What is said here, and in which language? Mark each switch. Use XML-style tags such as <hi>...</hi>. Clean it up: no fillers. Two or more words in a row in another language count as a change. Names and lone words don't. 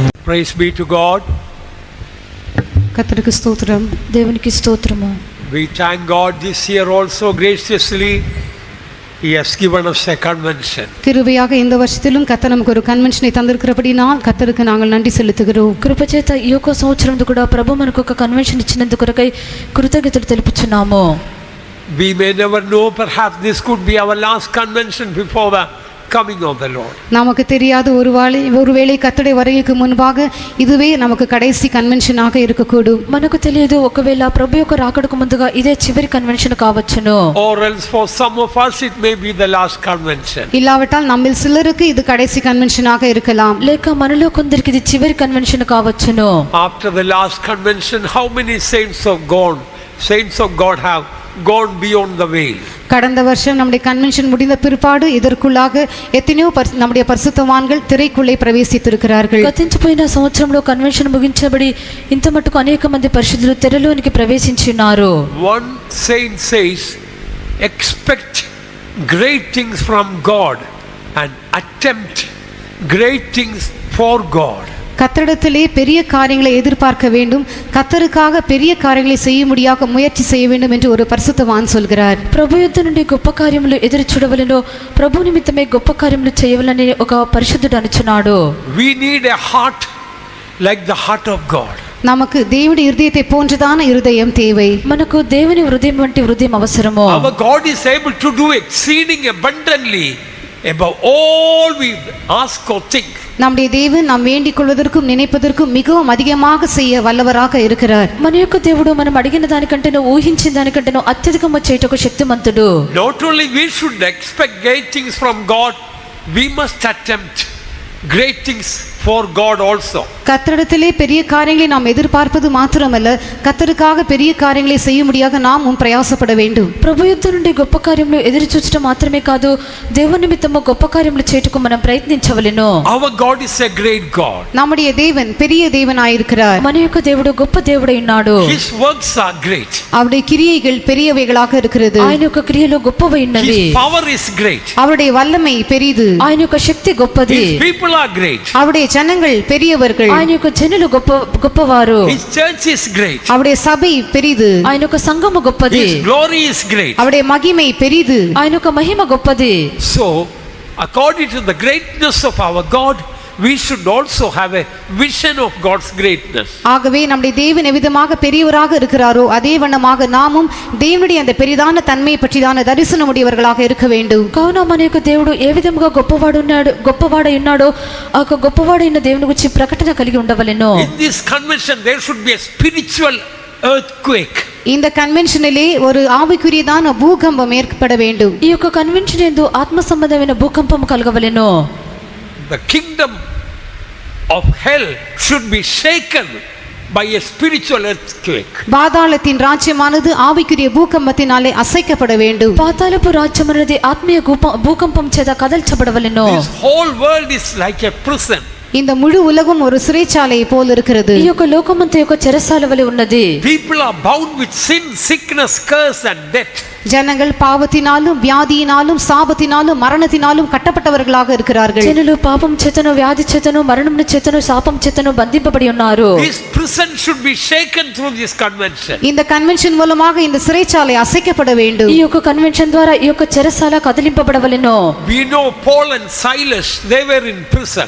<en>Praise be to God.</en> <ta>கர்த்தருக்கு ஸ்தோத்திரம்.</ta> <te>దేవునికి స్తోత్రము.</te> <en>We thank God this year also graciously He has given us a convention.</en> <ta>கிருபையாக இந்த வருஷத்திலும் கர்த்தர் நமக்கு ஒரு கன்வென்ஷனை தந்திருக்கிறபடினால் கர்த்தருக்கு நாங்கள் நன்றி செலுத்துகிறோம்.</ta> <te>కృపచేత ఈ యొక్క సంవత్సరంలో కూడా ప్రభు మనకు ఒక కన్వెన్షన్ ఇచ్చినందుకు కొరకై కృతజ్ఞతలు తెలుపుచున్నాము.</te> <en>We may never know, perhaps this could be our last convention before the coming of the Lord.</en> <ta>நமக்கு தெரியாத ஒருவேளை கர்த்தருடைய வருகைக்கு முன்பாக இதுவே நமக்கு கடைசி கன்வென்ஷனாக இருக்கக்கூடும்.</ta> <te>మనకు తెలియదు, ఒకవేళ ప్రభు యొక్క రాకడకు ముందుగా ఇదే చివరి కన్వెన్షన్ కావచ్చును.</te> <en>Or else for some of us it may be the last convention.</en> <ta>இல்லாவிட்டால் நம்மில் சிலருக்கு இது கடைசி கன்வென்ஷனாக இருக்கலாம்.</ta> <te>లేక మనలో కొందరికి ఇది చివరి కన్వెన్షన్ కావచ్చును.</te> <en>After the last convention, how many saints of God have gone beyond the veil?</en> <ta>கடந்த வருஷம் நம்முடைய கன்வென்ஷன் முடிந்த பிற்பாடு இதற்குள்ளாக எத்தனையோ நம்முடைய பரிசுத்தவான்கள் திரைக்குள்ளே பிரவேசித்திருக்கிறார்கள்.</ta> <te>గతించిపోయిన సంవత్సరంలో కన్వెన్షన్ ముగించబడి ఇంత మట్టుకు అనేక మంది పరిశుద్ధులు తెరలోనికి ప్రవేశించున్నారు.</te> <en>One saint says, expect great things from God and attempt great things for God.</en> <ta>கர்த்தரிடத்திலே பெரிய காரியங்களை எதிர்பார்க்க வேண்டும், கர்த்தருக்காக பெரிய காரியங்களை செய்ய முடியாக முயற்சி செய்ய வேண்டும் என்று ஒரு பரிசுத்தவான் சொல்கிறார்.</ta> <te>ప్రభు యొద్ద నుండి గొప్ప కార్యములు ఎదురు చూడవలెను, ప్రభు నిమిత్తమే గొప్ప కార్యములు చేయవలెనని ఒక పరిశుద్ధుడు అనుచున్నాడు.</te> <en>We need a heart like the heart of God.</en> <ta>நமக்கு தேவனுடைய இருதயத்தை போன்றதான இருதயம் தேவை.</ta> <te>మనకు దేవుని హృదయం వంటి హృదయం అవసరము.</te> <en>Our God is able to do exceeding abundantly above all we ask or think.</en> <ta>நம்முடைய தேவன் நாம் வேண்டிக் கொள்வதற்கும் நினைப்பதற்கும் மிகவும் அதிகமாக செய்ய வல்லவராக இருக்கிறார்.</ta> <te>మన యొక్క దేవుడు మనం అడిగిన దానికంటేనో ఊహించిన దానికంటేనో అత్యధికంగా చేయటకు శక్తిమంతుడు.</te> <en>Not only we should expect great things from God, we must attempt great things for God also.</en> <ta>கர்த்தரிடத்திலே பெரிய காரியங்களை நாம் எதிர்பார்ப்பது மாத்திரமல்ல, கர்த்தருக்காக பெரிய காரியங்களை செய்ய முடியாக நாமும் பிரயாசப்பட வேண்டும்.</ta> <te>ప్రభు యొద్ద నుండి గొప్ప కార్యములు ఎదురు చూచడం మాత్రమే కాదు, దేవుని నిమిత్తము గొప్ప కార్యములు చేయుటకు మనం ప్రయత్నించవలెను.</te> <en>Our God is a great God.</en> <ta>நம்முடைய தேவன் பெரிய தேவனாயிருக்கிறார்.</ta> <te>మన యొక్క దేవుడు గొప్ప దేవుడై ఉన్నాడు.</te> <en>His works are great.</en> <ta>அவருடைய கிரியைகள் பெரியவைகளாக இருக்கிறது.</ta> <te>ఆయన యొక్క క్రియలు గొప్పవై ఉన్నవి.</te> <en>His power is great.</en> <ta>அவருடைய வல்லமை பெரிது.</ta> <te>ఆయన యొక్క శక్తి గొప్పది.</te> <en>His people are great.</en> <ta>அவருடைய ஜனங்கள் பெரியவர்கள்.</ta> <te>ఆయన యొక్క జనులు గొప్పవారు.</te> <en>His church is great.</en> <ta>அவருடைய சபை பெரிது.</ta> <te>ఆయన యొక్క సంఘము గొప్పది.</te> <en>His glory is great.</en> <ta>அவருடைய மகிமை பெரிது.</ta> <te>ఆయన యొక్క మహిమ గొప్పది.</te> <en>So, according to the greatness of our God, we should also have a vision of God's greatness.</en> <ta>ஆகவே நம்முடைய தேவன் எவ்விதமாக பெரியவராக இருக்கிறாரோ அதே வண்ணமாக நாமும் தேவனுடைய அந்த பெரிதான தன்மை பற்றிதான தரிசனம் உடையவர்களாக இருக்க வேண்டும்.</ta> <te>కావున మన యొక్క దేవుడు ఏ విధముగా గొప్పవాడై ఉన్నాడో ఆ గొప్పవాడైన దేవుని గురించి ప్రకటన కలిగి ఉండవలెను.</te> <en>In this convention there should be a spiritual earthquake.</en> <ta>இந்த கன்வென்ஷனிலே ஒரு ஆவிக்குரியதான பூகம்பம் ஏற்பட வேண்டும்.</ta> <te>ఈ యొక్క కన్వెన్షన్ యందు ఆత్మ సంబంధమైన భూకంపం కలగవలెను.</te> <en>The kingdom of hell should be shaken by a spiritual earthquake.</en> <ta>பாதாளத்தின் ராஜ்யமானது ஆவிக்குரிய பூகம்பத்தினாலே அசைக்கப்பட வேண்டும்.</ta> <te>పాతాళపు రాజ్యం అనేది ఆత్మీయ భూకంపం చేత కదల్చబడవలెను.</te> <en>This whole world is like a prison.</en> <ta>இந்த முழு உலகம் ஒரு சிறைச்சாலை போல் இருக்கிறது.</ta> <te>ఈ యొక్క లోకమంతా యొక్క చెరసాల వలె ఉన్నది.</te> <en>People are bound with sin, sickness, curse and death.</en> <ta>ஜனங்கள் பாவத்தினாலும் வியாதியினாலும் சாபத்தினாலும் மரணத்தினாலும் கட்டப்பட்டவர்களாக இருக்கிறார்கள்.</ta> <te>జనులు పాపం చేతను వ్యాధి చేతను మరణం చేతను శాపం చేతను బంధింపబడి ఉన్నారు.</te> <en>This prison should be shaken through this convention.</en> <ta>இந்த கன்வென்ஷன் மூலமாக இந்த சிறைச்சாலை அசைக்கப்பட வேண்டும்.</ta> <te>ఈ యొక్క కన్వెన్షన్ ద్వారా ఈ యొక్క చెరసాల కదిలింపబడవలెను.</te> <en>We know Paul and Silas, they were in prison.</en>